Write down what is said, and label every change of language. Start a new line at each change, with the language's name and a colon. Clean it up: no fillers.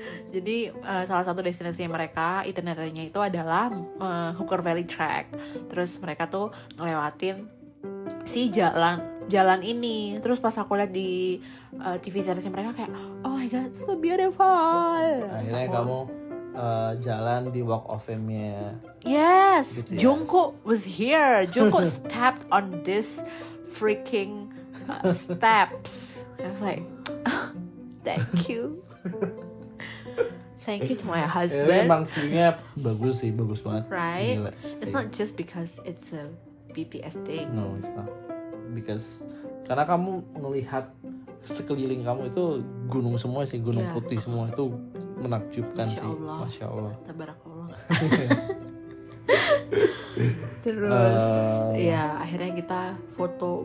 Indonesian: Jadi salah satu destinasi mereka itinerary-nya itu adalah Hooker Valley Track. Terus mereka tuh ngelewatin si jalan ini. Terus pas aku lihat di TV series mereka kayak
English: oh my god so beautiful.
Indonesian: Akhirnya kamu jalan di Walk of Fame-nya.
English: Yes, BTS. Jungkook was here. Jungkook stepped on this freaking steps. I was like, thank you. Thank you to my husband.
Indonesian: Emang view-nya bagus sih, bagus banget.
English: Right?
Indonesian: Gila,
English: It's not just because it's a BTS thing. No, it's not.
Indonesian: Because karena kamu ngelihat sekeliling kamu itu gunung semua sih, gunung
English: Yeah.
Indonesian: putih semua itu menakjubkan Masya sih. Allah. Masya Allah. Tabarakallah. Terus ya akhirnya kita foto.